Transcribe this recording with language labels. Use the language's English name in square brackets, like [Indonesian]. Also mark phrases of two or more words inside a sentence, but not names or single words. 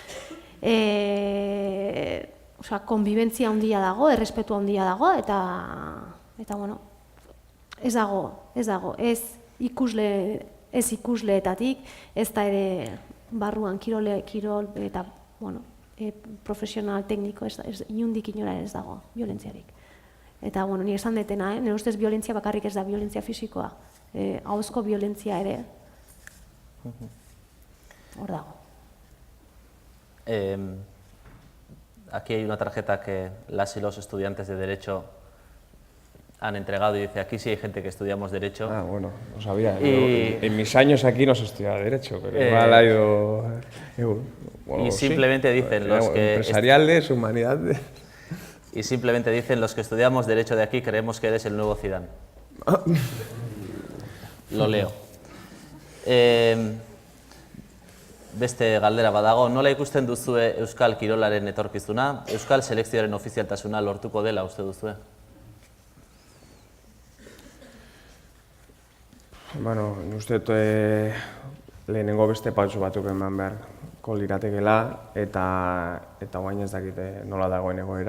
[Basque] Konbibentzia handia dago, errespetu handia dago, eta bueno, ez dago, ez ikusleetatik, ez da ere barruan kirol eta profesional tekniko, inondik inora ez dago violentziarik. Eta, bueno, nire esan detena, nire ustez violentzia bakarrik ez da violentzia fisikoa, ahozko violentzia ere hor dago. [Spanish] Aquí hay una tarjeta que las y los estudiantes de Derecho han entregado y dice, aquí sí hay gente que estudiamos Derecho. Ah, bueno, no sabía. En mis años aquí no se estudiaba Derecho, pero igual ha ido... y simplemente dicen los que... Empresariales, humanidades... Y simplemente dicen, los que estudiamos Derecho de aquí creemos que eres el nuevo Zidane. Lo leo. [Basque] beste galdera badago, nola ikusten duzue Euskal Kirolaren etorkizuna? Euskal selekzioaren ofizialtasuna lortuko dela uste duzue? Bueno, uste dut lehenengo beste pauso batzuk eman beharko liratekeela eta guain ez dakit nola dagoen egoera.